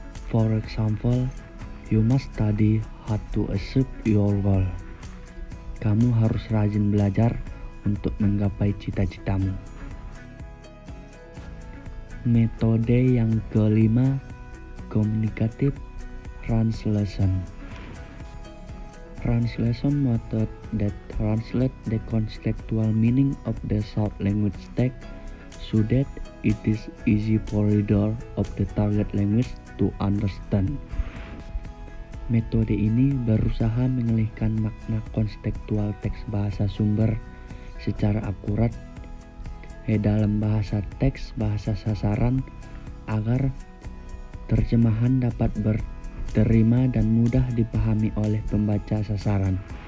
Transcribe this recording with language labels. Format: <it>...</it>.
<en>For example, you must study how to achieve your goal.</en> <id>Kamu harus rajin belajar untuk menggapai cita-citamu. Metode yang kelima, communicative translation.</id> <en>Translation method that translate the contextual meaning of the short language text so that it is easy for reader of the target language to understand.</en> <id>Metode ini berusaha mengalihkan makna kontekstual teks bahasa sumber secara akurat ke dalam bahasa teks bahasa sasaran agar terjemahan dapat diterima dan mudah dipahami oleh pembaca sasaran.</id>